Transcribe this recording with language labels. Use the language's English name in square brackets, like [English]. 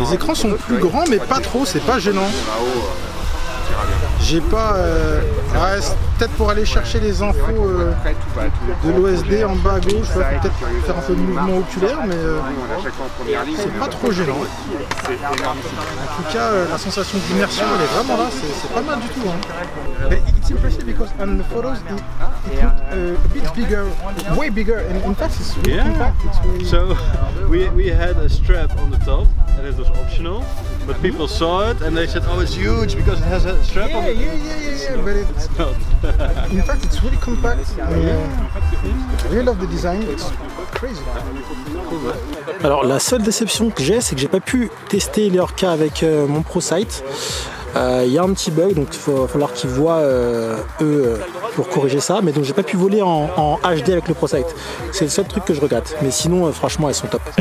[French] Les écrans sont plus grands, mais pas trop, c'est pas gênant. J'ai pas... peut-être pour aller chercher les infos de l'OSD en bas à gauche, il faut peut-être faire un peu de mouvement oculaire, mais c'est pas trop gênant. En tout cas, la sensation d'immersion, elle est vraiment là, c'est pas mal du tout. Hein. [English] It's impressive because on the photos it looked a bit bigger, way bigger, and in fact it's really compact. So we had a strap on the top, and it was optional. But people saw it and they said, "Oh, it's huge because it has a strap on." Yeah, but it's not. In fact, it's really compact. I really love the design. It's crazy. [French] Alors, la seule déception que j'ai, c'est que j'ai pas pu tester les Orca avec mon ProSight. Il y a un petit bug, donc il va falloir qu'ils voient eux pour corriger ça. Mais donc j'ai pas pu voler en HD avec le ProSight. C'est le seul truc que je regrette. Mais sinon, franchement, elles sont top.